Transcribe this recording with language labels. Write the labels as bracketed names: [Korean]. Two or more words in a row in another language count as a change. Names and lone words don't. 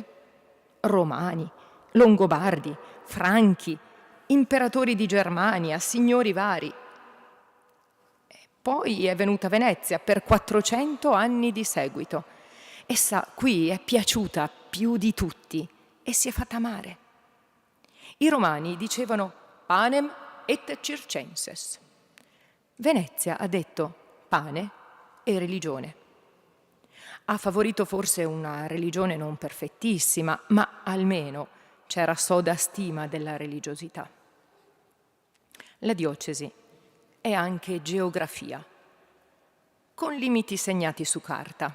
[Italian] Romani, Longobardi, Franchi, imperatori di Germania, signori vari. E poi è venuta Venezia per 400 anni di seguito. Essa qui è piaciuta più di tutti e si è fatta amare. I romani dicevano [Latin] panem et circenses. [Italian] Venezia ha detto pane e religione. Ha favorito forse una religione non perfettissima, ma almeno c'era soda stima della religiosità. La diocesi è anche geografia, con limiti segnati su carta.